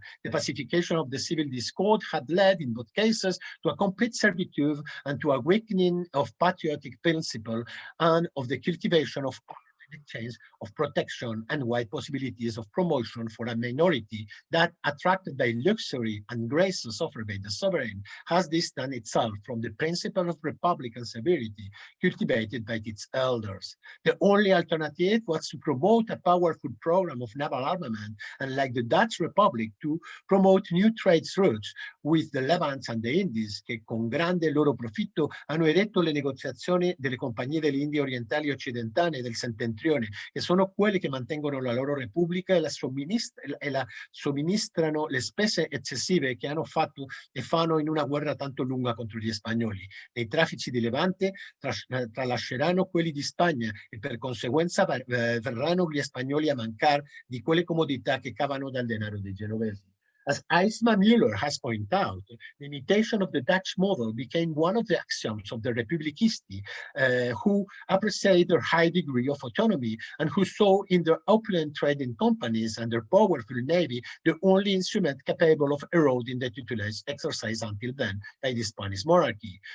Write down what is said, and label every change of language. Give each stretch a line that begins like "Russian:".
English: The pacification of the civil discord had led, in both cases, to a complete servitude and to a weakening of patriotic principle and of the cultivation of exchange of protection and wide possibilities of promotion for a minority that, attracted by luxury and graces offered by the sovereign, has distanced itself from the principle of republican severity cultivated by its elders. The only alternative was to promote a powerful program of naval armament, and like the Dutch Republic, to promote new trade routes with the Levant and the Indies,
Italian: che con grande loro profitto hanno eretto le negoziazioni delle compagnie delle Indie orientali occidentali e del settentrione, che sono quelle che mantengono la loro repubblica e la somministrano le spese eccessive che hanno fatto e fanno in una guerra tanto lunga contro gli spagnoli. Nei traffici di Levante tralasceranno quelli di Spagna e per conseguenza verranno gli spagnoli a mancare di quelle comodità che cavano dal denaro dei genovesi.
English: As Eisma Müller has pointed out, the imitation of the Dutch model became one of the axioms of the Republicisti, who appreciate their high degree of autonomy and who saw in their opulent trading companies and their powerful navy the only instrument capable of eroding the tutelage exercised until then by the Spanish monarchy.